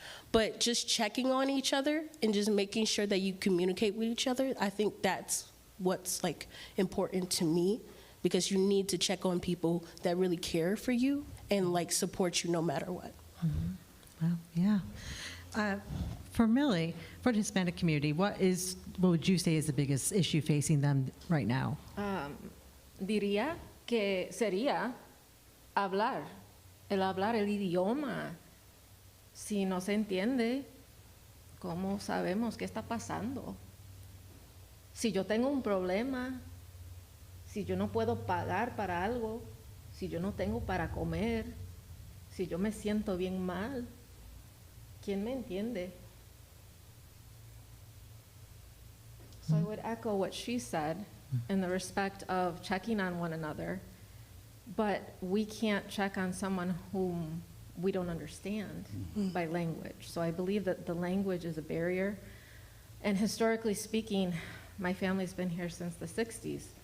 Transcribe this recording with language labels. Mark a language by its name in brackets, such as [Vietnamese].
[English] But just checking on each other and just making sure that you communicate with each other, I think that's what's like important to me, because you need to check on people that really care for you and like support you no matter what. Mm-hmm. Well, yeah. For Millie, for the Hispanic community, what would you say is the biggest issue facing them right now? [Spanish] Diría que sería hablar, el idioma. Si no se entiende, ¿cómo sabemos qué está pasando? Si yo tengo un problema, si yo no puedo pagar para algo, si yo no tengo para comer, si yo me siento bien mal, ¿quién me entiende? [English] So I would echo what she said in the respect of checking on one another, but we can't check on someone whom we don't understand by language. So I believe that the language is a barrier. And historically speaking, my family's been here since the 60s.